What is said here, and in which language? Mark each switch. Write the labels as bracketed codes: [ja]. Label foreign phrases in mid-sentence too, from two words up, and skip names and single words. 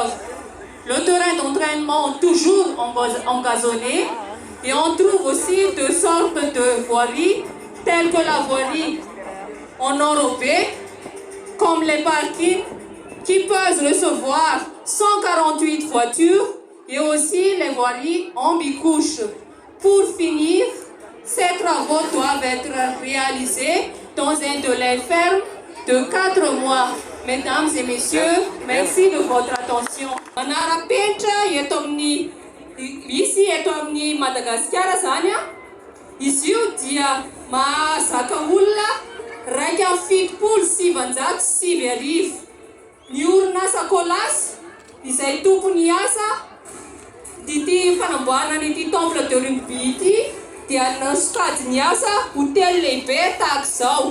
[fr] Le terrain d'entraînement toujours engazonné, et on trouve aussi deux sortes de voiries, telles que la voirie en enrobé, comme les parkings qui peuvent recevoir 148 voitures, et aussi les voiries en bicouche. Pour finir, ces travaux doivent être réalisés dans un délai ferme de 4 mois. Mesdames et messieurs, merci de votre attention. [mg] Manara-penitra eto amin'ny Madagasikara zany a, izy io dia mahazaka olona 1,750 ny orinasa Colas izay tompony asa ity fanamboarana ity [fr] temple de rugby [mg] ity dia nasokajy ny asa hotely lehibe tahaka izao.